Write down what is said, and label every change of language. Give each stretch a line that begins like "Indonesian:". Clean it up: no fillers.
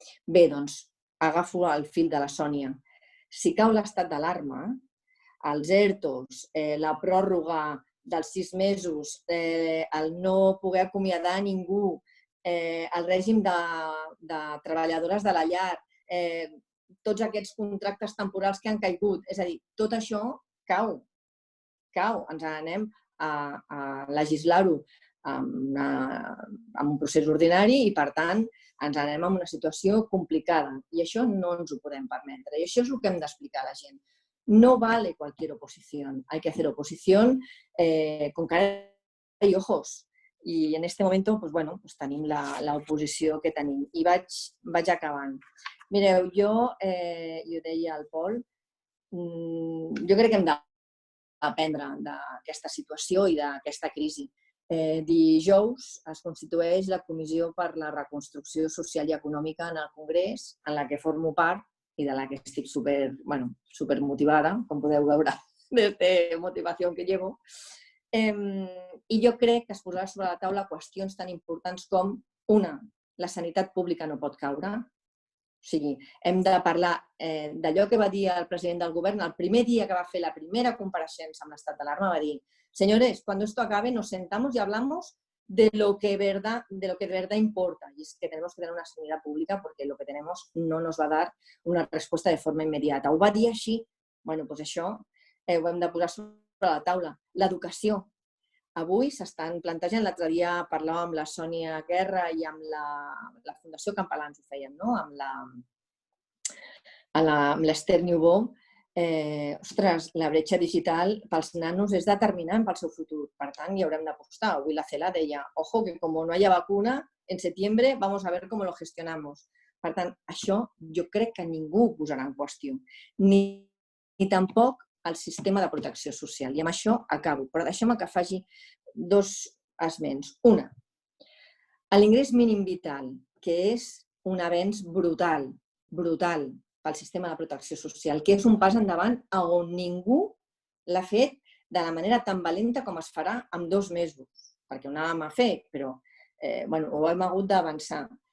Catalan: Bé, doncs agafo el fil de la Sònia. Si cau l'estat d'alarma, els ERTOs, la pròrroga dels 6 mesos, el no poder acomiadar ningú, el règim de treballadores de la llar, tots aquests contractes temporals que han caigut, és a dir, tot això cau. Ens anem a legislar-ho amb un procés ordinari i, per tant, ens anem a una situació complicada. I això no ens ho podem permetre. I això és el que hem d'explicar a la gent.
Spanish: No vale cualquier oposición, hay que hacer oposición con cara y ojos.
Catalan: I en este moment tenim l'oposició que tenim. I vaig acabant. Mireu, jo, i ho deia el Pol, jo crec que hem d'aprendre d'aquesta situació i d'aquesta crisi. Dijous es constitueix la Comissió per la Reconstrucció Social i Econòmica en el Congrés, en la que formo part i de la que estic super motivada, com podeu veure, de motivació que llevo. I jo crec que es posarà sobre la taula qüestions tan importants com, una, la sanitat pública no pot caure. O sigui, hem de parlar d'allò que va dir el president del govern el primer dia que va fer la primera compareixença amb l'estat d'alarma, va dir,
Spanish: señores, cuando esto acabe nos sentamos y hablamos de lo que de verdad importa. Y es que tenemos que tener una sanidad pública porque lo que tenemos no nos va a dar una respuesta de forma inmediata.
Catalan: Ho va dir així. Bueno, doncs això ho hem de posar sobre la taula. L'educació. Avui s'estan plantejant, l'altre dia parlàvem amb la Sònia Guerra i amb la Fundació Campalans, ho fèiem, no? Amb l'Esther Niubó. Ostres, la bretxa digital pels nanos és determinant pel seu futur. Per tant, hi haurem d'apostar. Avui la CELA deia, ojo, que com no haya vacuna,
Spanish: en septiembre vamos a ver cómo lo gestionamos.
Catalan: Per tant, això jo crec que ningú ho posarà en qüestió. Ni tampoc el sistema de protecció social. I amb això acabo. Però deixeu-me que faci dos esments. Una, L'ingrés mínim vital, que és un avenç brutal pel sistema de protecció social, que és un pas endavant on ningú l'ha fet de la manera tan valenta com es farà en 2 mesos, perquè ho anàvem a fer, però ho hem hagut d'avançar.